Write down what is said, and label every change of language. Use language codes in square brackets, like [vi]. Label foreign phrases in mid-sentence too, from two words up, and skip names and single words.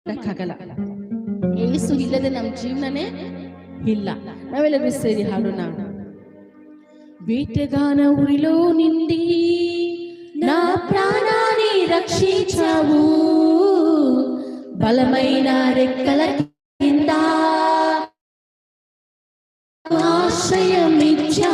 [kn] ರಕ್ಕಾಗಲ್ಲ. ಯೇಸು ಇಲ್ಲದೆ ನಮ್ಮ ಜೀವನನೇ ಇಲ್ಲ. ನಾವೆಲ್ಲರೂ ಸೇರಿ ಹಾಡೋಣ. [te] వేటగాన ఉరిలో నిండి నా ప్రాణాన్ని రక్షించావు, బలమైన రెక్కల కింద ఆశ్రయం ఇచ్చావు.